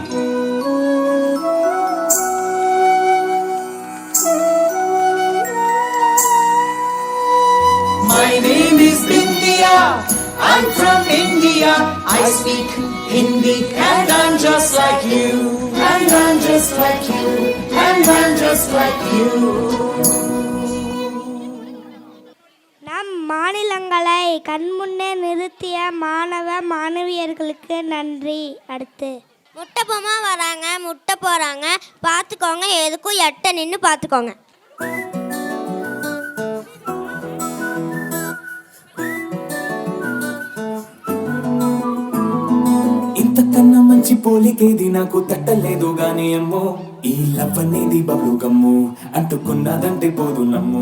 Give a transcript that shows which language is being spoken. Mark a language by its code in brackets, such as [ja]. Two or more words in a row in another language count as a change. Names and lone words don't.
[en] My name is Bindia. I'm from India. I speak Hindi, and I'm just like you. And I'm just like you. And I'm just like you. [ta] நம் மாநிலங்களை கண்முன்னே நிறுத்திய மாணவ மாணவியர்களுக்கு நன்றி. அடுத்து முட்டை பொம்மா வராங்க, முட்டை போகிறாங்க, பார்த்துக்கோங்க. எதுக்கும் எட்ட நின்று பார்த்துக்கோங்க. [te] ఇంతకన్నా మంచి పోలికేది నాకు తట్టలేదు గాని అమ్మో, ఈ లవ్ అనేది బబ్లు గమ్ము, అంటుకున్నదంటే పోదు నమ్ము.